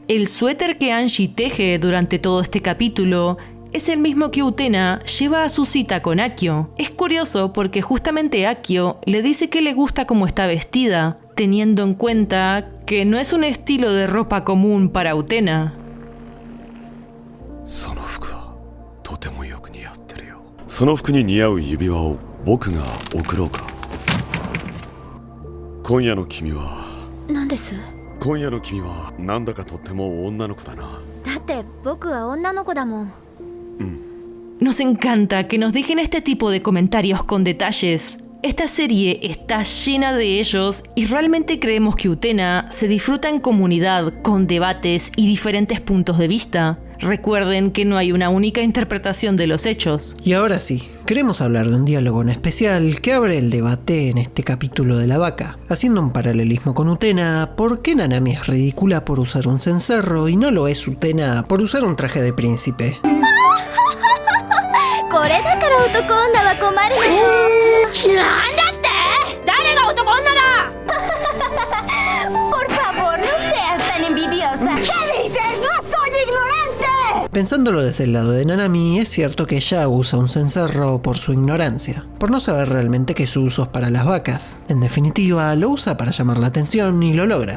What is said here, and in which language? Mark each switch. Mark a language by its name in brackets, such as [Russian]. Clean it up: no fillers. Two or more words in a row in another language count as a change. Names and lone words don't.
[Spanish] El suéter que Angie teje durante todo este capítulo es el mismo que Utena lleva a su cita con Akio. Es curioso porque justamente Akio le dice que le gusta cómo está vestida, teniendo en cuenta que no es un estilo de ropa común para Utena. [Japanese] その服はとてもよく似合ってるよ。その服に似合う指輪を僕が贈ろうか。今夜の君は何です？今夜の君はなんだかとっても女の子だな。だって僕は女の子だもん。 [Spanish] Nos encanta que nos dejen este tipo de comentarios con detalles. Esta serie está llena de ellos y realmente creemos que Utena se disfruta en comunidad, con debates y diferentes puntos de vista. Recuerden que no hay una única interpretación de los hechos. Y ahora sí, queremos hablar de un diálogo en especial que abre el debate en este capítulo de la vaca. Haciendo un paralelismo con Utena, ¿por qué Nanami es ridícula por usar un cencerro y no lo es Utena por usar un traje de príncipe? [Japanese] これだから男女は困るのよ。なんだって？誰が男女だ？ [Spanish] Por favor, no seas tan envidiosa. ¿Qué dices? ¡No soy ignorante! Pensándolo desde el lado de Nanami, es cierto que ella usa un cencerro por su ignorancia, por no saber realmente que su uso es para las vacas. En definitiva, lo usa para llamar la atención y lo logra.